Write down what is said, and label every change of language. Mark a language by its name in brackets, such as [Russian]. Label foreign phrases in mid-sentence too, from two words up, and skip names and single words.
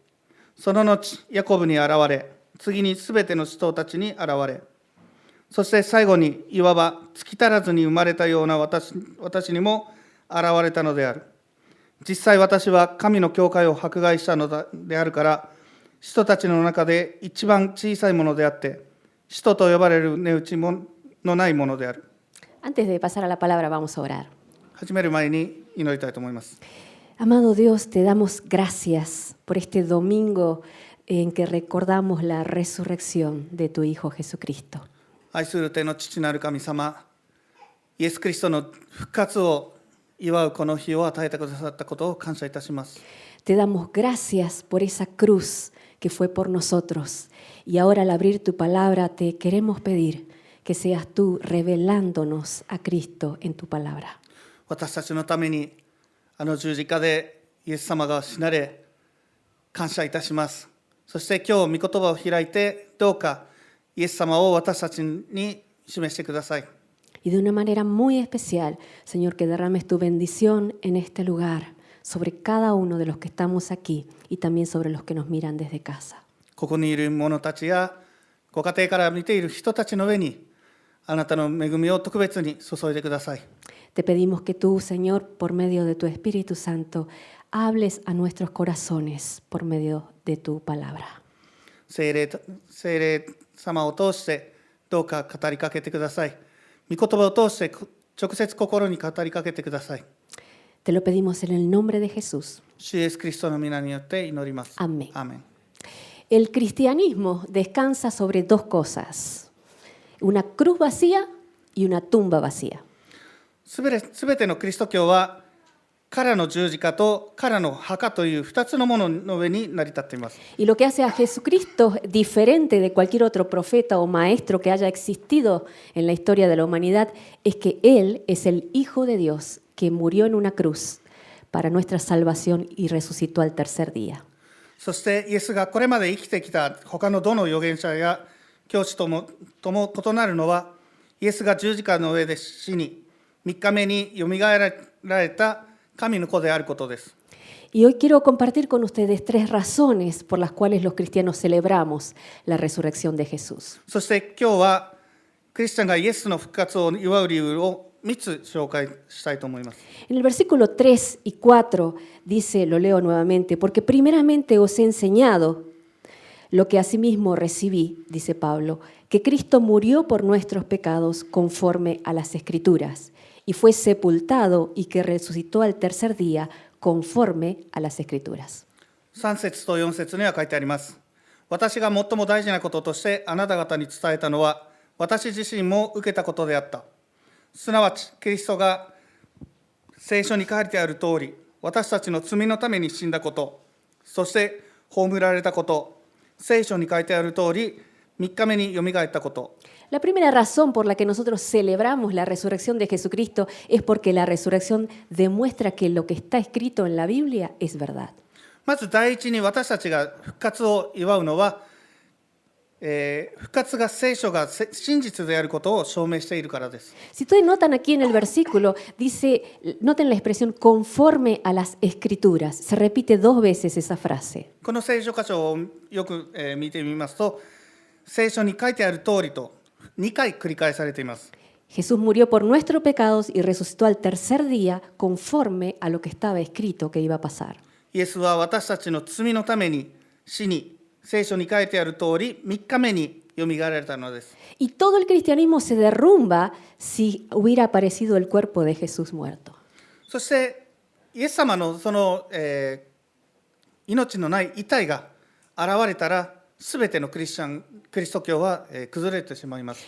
[Japanese] その後、ヤコブに現れ、次にすべての使徒たちに現れ、そして最後にいわば月足らずに生まれたような私にも現れたのである。実際私は神の教会を迫害したのであるから、使徒たちの中で一番小さいものであって、使徒と呼ばれる値打ちのないものである。 [Spanish] Antes de pasar a la palabra, vamos a orar. [Japanese] 始める前に祈りたいと思います。 [Spanish] Amado Dios, te damos gracias por este domingo en que recordamos la resurrección de tu Hijo Jesucristo. [Japanese] 愛する天の父なる神様、イエス・キリストの復活を祝うこの日を与えてくださったことを感謝いたします。 [Spanish] Te damos gracias por esa cruz que fue por nosotros. Y ahora al abrir tu palabra te queremos pedir que seas tú revelándonos a Cristo en tu palabra. [Japanese] 私たちのためにあの十字架でイエス様が死なれ感謝いたします。そして今日御言葉を開いてどうかイエス様を私たちに示してください。 [Spanish] Y de una manera muy especial, Señor, que derrames tu bendición en este lugar, sobre cada uno de los que estamos aquí y también sobre los que nos miran desde casa. [Japanese] ここにいる者たちやご家庭から見ている人たちの上にあなたの恵みを特別に注いでください。 [Spanish] Te pedimos que tú, Señor, por medio de tu Espíritu Santo, hables a nuestros corazones por medio de tu palabra. [Japanese] 聖霊様を通してどうか語りかけてください。御言葉を通して直接心に語りかけてください。 [Spanish] Te lo pedimos en el nombre de Jesús. [Japanese] 主イエス・キリストの皆によって祈ります。 [Spanish] Amén. [Japanese] アーメン。 [Spanish] El cristianismo descansa sobre dos cosas: una cruz vacía y una tumba vacía. [Japanese] すべてのキリスト教は彼の十字架と彼の墓という2つのものの上に成り立っています。 [Spanish] Y lo que hace a Jesucristo diferente de cualquier otro profeta o maestro que haya existido en la historia de la humanidad es que Él es el Hijo de Dios que murió en una cruz para nuestra salvación y resucitó al tercer día. [Japanese] そしてイエスがこれまで生きてきた他のどの預言者や教師とも異なるのは、イエスが十字架の上で死に3日目によみがえられた神の子であることです。 [Spanish] Y hoy quiero compartir con ustedes 3 razones por las cuales los cristianos celebramos la resurrección de Jesús. [Japanese] そして今日はクリスチャンがイエスの復活を祝う理由を 3つ紹介したいと思います。 [Spanish] En el versículo 3 y 4 dice, lo leo nuevamente, porque primeramente os he enseñado lo que asimismo recibí, dice Pablo, que Cristo murió por nuestros pecados conforme a las Escrituras, y fue sepultado y que resucitó al tercer día conforme a las Escrituras. [Japanese] 3 節と4節には書いてあります。私が最も大事なこととしてあなた方に伝えたのは、私自身も受けたことであった。すなわち、キリストが聖書に書いてある通り、私たちの罪のために死んだこと、そして葬られたこと、聖書に書いてある通り、3日目によみがえったこと。 [Spanish] La primera razón por la que nosotros celebramos la resurrección de Jesucristo es porque la resurrección demuestra que lo que está escrito en la Biblia es verdad. [Japanese] まず第一に私たちが復活を祝うのは、復活が聖書が真実であることを証明しているからです。 [Spanish] Si ustedes notan aquí en el versículo, dice, noten la expresión conforme a las Escrituras. Se repite 2 veces esa frase. [Japanese] この聖書箇所をよく見てみますと、聖書に書いてある通りと2回繰り返されています。 [Spanish] Jesús murió por nuestros pecados y resucitó al tercer día conforme a lo que estaba escrito que iba a pasar. [Japanese] イエスは私たちの罪のために死に、聖書に書いてある通り3日目によみがえられたのです。 [Spanish] Y todo el cristianismo se derrumba si hubiera aparecido el cuerpo de Jesús muerto. [Japanese] そしてイエス様のその、命のない遺体が現れたら、すべてのキリスト教は崩れてしまいます。